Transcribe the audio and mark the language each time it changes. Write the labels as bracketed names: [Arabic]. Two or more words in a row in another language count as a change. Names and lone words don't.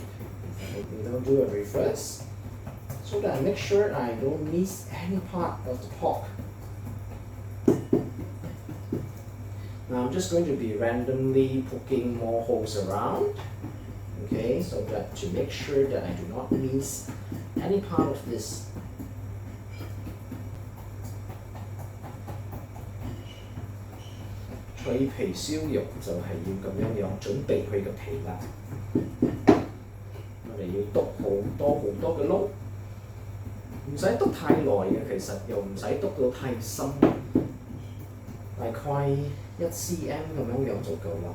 [English] You don't do it reverse, so that I make sure I don't miss any part of the pork. Now I'm just going to be randomly poking more holes around, okay, so that to make sure that I do not miss any part of this. [Cantonese] 脆皮燒肉就係要咁樣樣準備佢嘅皮啦。我哋要篤好多嘅窿，唔使篤太耐嘅，其實又唔使篤到太深，大概1cm 咁樣樣就夠啦。